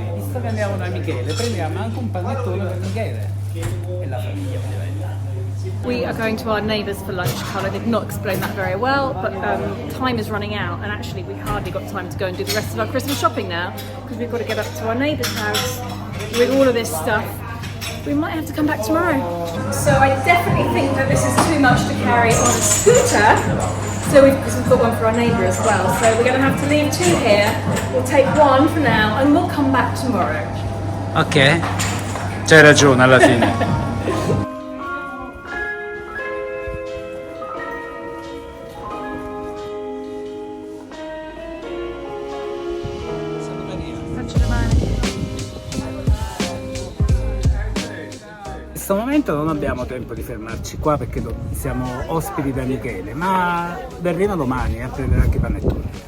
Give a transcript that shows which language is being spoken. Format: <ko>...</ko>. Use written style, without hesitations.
<it>Visto che andiamo da Michele, prendiamo anche un panettone per Michele e la famiglia ovviamente.</it> <en>We are going to our neighbours for lunch. Carlo did not explain that very well, but time is running out, and actually we hardly got time to go and do the rest of our Christmas shopping now because we've got to get up to our neighbour's house with all of this stuff. We might have to come back tomorrow. So I definitely think that this is too much to carry on a scooter. So because we've got one for our neighbour as well. So we're going to have to leave 2 here. We'll take 1 for now, and we'll come back tomorrow.</en> <it>Ok, c'hai ragione alla fine. In questo momento non abbiamo tempo di fermarci qua perché siamo ospiti da Michele, ma verremo domani a prendere anche i panettoni.</it>